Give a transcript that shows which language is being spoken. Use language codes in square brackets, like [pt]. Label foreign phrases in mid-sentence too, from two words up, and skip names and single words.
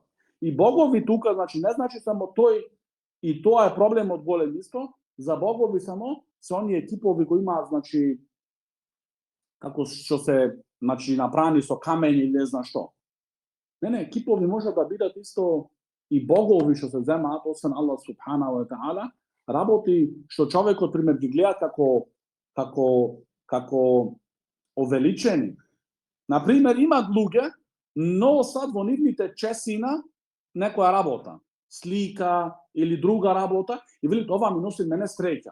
[mk] И богови тука значи не значи само тој, и тоа е проблемот голем исто, за богови само се оние типови кои имаат значи како што се значи направени со камења или не знам што. Не, кипови може да бидат исто и богови што се земаат освен [ar] الله سبحانه وتعالى, [mk] работи што човекот пример ги гледа како овеличени. Например, имат луѓе носат во нивните чесина некоја работа, слика или друга работа и велат ова ми носи мене среќа.